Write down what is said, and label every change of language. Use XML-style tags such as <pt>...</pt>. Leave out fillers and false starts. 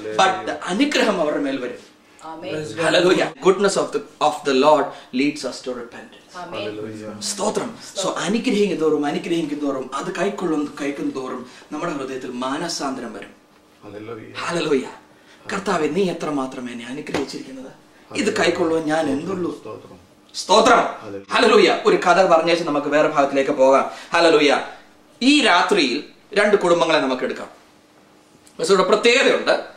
<ml>But അനുഗ്രഹം അവരുടെ മേൽ വരും.</ml> <en>Hallelujah. Goodness of the Lord leads us to repentance.</en> <ml>സ്തോത്രം. സോ അനുഗ്രഹിക്കും തോറും അത് കഴിക്കും തോറും നമ്മുടെ ഹൃദയത്തിൽ മാനസാന്തരം വരും. ഹല്ലേലൂയ. കർത്താവേ, നീ എത്രമാത്രം എന്നെ അനുഗ്രഹിച്ചിരിക്കുന്നത്. ഇത് കൈക്കൊള്ളുവാൻ ഞാൻ എന്തുള്ളൂ. സ്തോത്രം. ഹല്ലേലൂയ. ഒരു കഥ പറഞ്ഞേച്ച് നമുക്ക് വേറെ ഭാഗത്തിലേക്ക് പോകാം. ഹല്ലേലൂയ. ഈ രാത്രിയിൽ 2 കുടുംബങ്ങളെ നമുക്ക് എടുക്കാം. ഇവിടെ പ്രത്യേകതയുണ്ട്.</ml>